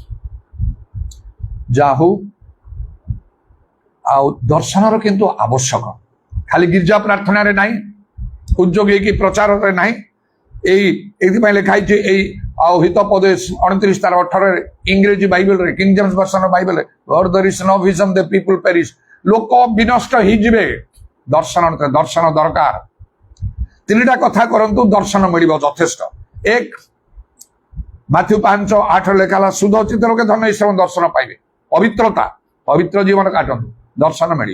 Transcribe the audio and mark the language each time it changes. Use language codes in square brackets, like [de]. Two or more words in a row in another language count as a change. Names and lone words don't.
[or] ଯାହା ହଉ, ଆଉ ଦର୍ଶନର କିନ୍ତୁ ଆବଶ୍ୟକ, ଖାଲି ଗିର୍ଜା ପ୍ରାର୍ଥନାରେ ନାହିଁ, ଉଦ୍ଯୋଗ ହେଇକି ପ୍ରଚାରରେ ନାହିଁ। ଏଇଥିପାଇଁ ଲେଖା ହେଇଛି, ଏଇ ଆଉ ହିତୋପଦେଶ 29:18 ଇଂରେଜୀ ବାଇବେଲରେ, କିଙ୍ଗ ଜେମ୍ସ ଭର୍ସନ ବାଇବେଲରେ, [en] Where there is no vision the people perish। [or] ଲୋକ ବିନଷ୍ଟ ହେଇଯିବେ। ଦର୍ଶନ ଦରକାର। 3ଟା କଥା କରନ୍ତୁ, ଦର୍ଶନ ମିଳିବ ଯଥେଷ୍ଟ। 1, ମାଥ୍ୟୁ 5:8 ଲେଖା ହେଲା, ଶୁଦ୍ଧ ଚିତ୍ତ ଲୋକେ ଧନ୍ୟ ଈଶ୍ୱର ଦର୍ଶନ ପାଇବେ। ପବିତ୍ର ଜୀବନ କାଟନ୍ତୁ, ଦର୍ଶନ ମିଳିବ।